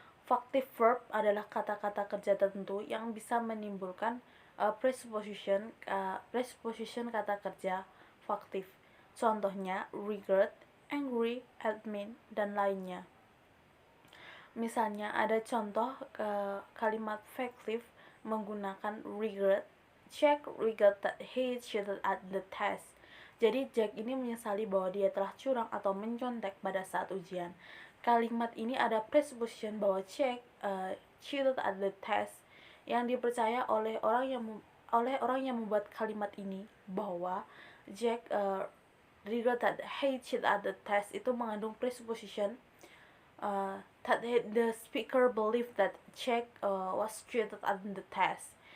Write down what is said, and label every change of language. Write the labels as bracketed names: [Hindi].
[Indonesian] Faktif verb adalah kata-kata kerja tertentu yang bisa menimbulkan presupposition kata kerja faktif. Contohnya regret, angry, admit, dan lainnya. Misalnya ada contoh kalimat faktif menggunakan regret. [English] Jack regret that he cheated at the test. [Indonesian] Jadi Jack ini menyesali bahwa dia telah curang atau mencontek pada saat ujian. Kalimat ini ada presupposition bahwa [English] Jack cheated at the test [Indonesian] yang dipercaya oleh orang yang membuat kalimat ini bahwa [English] Jack regret that he cheated at the test [Indonesian] itu mengandung presupposition [English] that the speaker believed that Jack was cheated at the test.